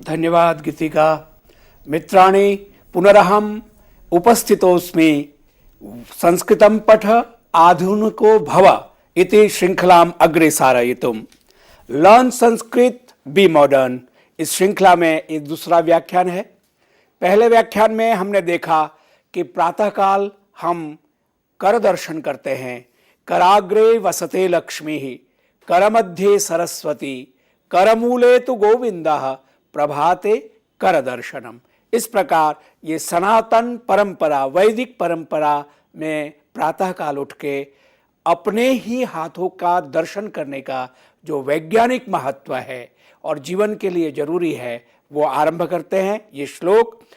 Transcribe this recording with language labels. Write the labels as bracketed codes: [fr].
[sa] धन्यवाद गीतिका। मित्राणि, पुनरहम उपस्थितोस्मि संस्कृतं पठ आधुनिको भव इति श्रृंखलाम अग्रे सारयितुम। [en] learn Sanskrit be modern, [hi] इस श्रृंखला में ये दूसरा व्याख्यान है। पहले व्याख्यान में हमने देखा कि प्रातःकाल हम कर दर्शन करते हैं। [sa] कराग्रे वसते लक्ष्मी, करमध्ये सरस्वती, करमूले तु गोविंदः, प्रभाते कर दर्शनम। [hi] इस प्रकार ये सनातन परंपरा, वैदिक परंपरा में प्रातःकाल उठ के अपने ही हाथों का दर्शन करने का जो वैज्ञानिक महत्व है और जीवन के लिए जरूरी है, वो आरंभ करते हैं ये श्लोक।